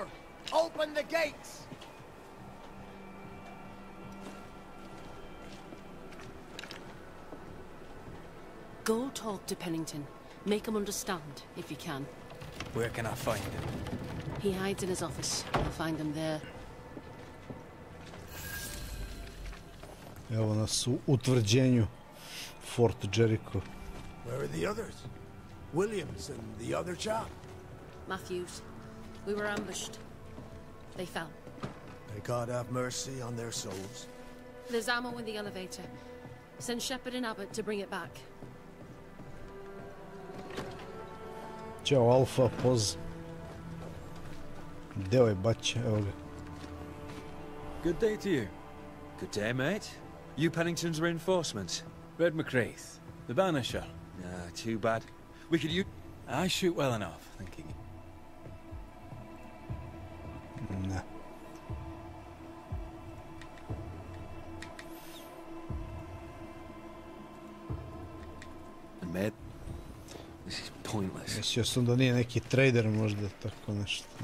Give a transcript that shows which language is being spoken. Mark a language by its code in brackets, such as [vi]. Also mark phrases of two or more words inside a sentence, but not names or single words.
[en] Open the gates! Go talk to Pennington. Make him understand, if you can. Where can I find him? He hides in his office. I'll find him there. [hr] Evo nas u utvrđenju Fort Jericho. [en] Where are the others? Williams and the other chap? Matthews. We were ambushed. They fell. May God have mercy on their souls. There's ammo in the elevator. Send Shepard and Abbott to bring it back. [hr] Ćao Alfa, poz. Gdje ovaj bać? Evo ga. [en] Good day to you. Good day, mate. You Pennington's reinforcements? Red McCraith, the Banisher. Too bad. We could use... I shoot well enough, thinking. Nah. And mate, this is pointless. [hr] Mislio sam da nije neki trader možda, tako nešto.